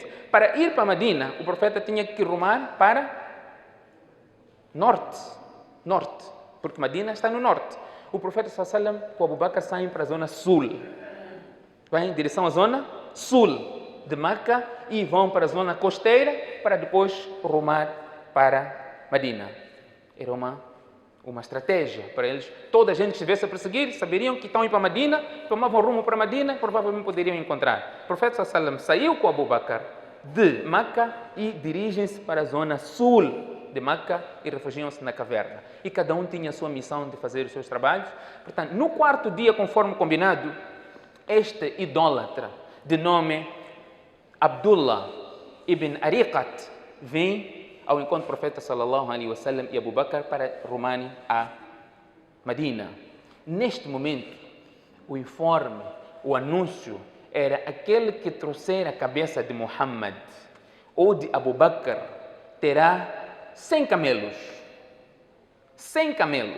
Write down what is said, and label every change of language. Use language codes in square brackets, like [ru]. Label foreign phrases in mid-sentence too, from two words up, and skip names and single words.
[pt] Para ir para Medina, o profeta tinha que rumar para norte, porque Medina está no norte. O profeta [ar] صلى الله عليه وسلم [pt] com Abu Bakr saem para a zona sul, vai em direção à zona sul de Meca e vão para a zona costeira para depois rumar para Medina. Era uma estratégia para eles. Toda a gente estivesse a perseguir, saberiam que estão indo para Medina, tomavam rumo para Medina, provavelmente poderiam encontrar. O profeta [ar] صلى الله عليه وسلم [pt] saiu com Abu Bakr de Meca e dirigem-se para a zona sul de Meca e refugiam-se na caverna. E cada um tinha a sua missão de fazer os seus trabalhos. Portanto, no 4º dia, conforme combinado, este idólatra de nome Abdullah ibn Ariqat vem ao encontro do profeta [ar] صلى الله عليه وسلم [pt] e Abu Bakr para rumarem a Medina. Neste momento, o informe o anúncio era aquele que trouxer a cabeça de Muhammad ou de Abu Bakr terá 100 camelos. 100 camelos.